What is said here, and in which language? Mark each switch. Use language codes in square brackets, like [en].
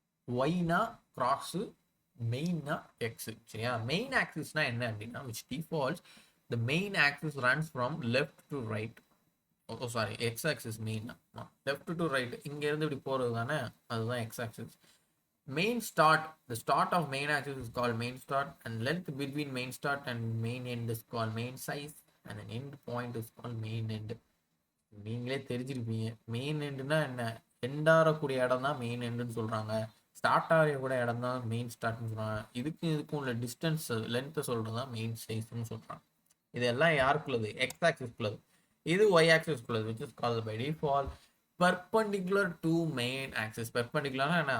[ta] ஒய்னா cross, மெயின்னா x. சரியா? Main ஆக்சிஸ்னா என்ன அப்படின்னா, [en] Which defaults the main axis runs from left to right. [ta] O sorry, X axis main. Left to right, இங்கேருந்து இப்படி போகிறது தானே, அதுதான் X axis. [en] Main start, the start of main axis is called main start, and length between main start and main end is called main size, and an end point is called main end. [ta] நீங்களே தெரிஞ்சிருப்பீங்க main எண்டுனா என்ன. End ஆகக்கூடிய இடம் தான் main எண்டுன்னு சொல்கிறாங்க, start ஆகக்கூடிய இடம் தான் மெயின் ஸ்டார்ட்னு சொல்கிறாங்க. இதுக்கும் உள்ள டிஸ்டன்ஸ் லென்த்தை சொல்கிறது தான் மெயின் சைஸ்ன்னு சொல்கிறாங்க. இதெல்லாம் யாருக்குள்ளது? எக்ஸ் ஆக்சிஸ்க்குள்ளது. இது Y ஆக்சிஸ்க்குள்ளது, [en] Which is called by default perpendicular to main axis. [ta] பெர்பெண்டிகுலர்னா என்ன?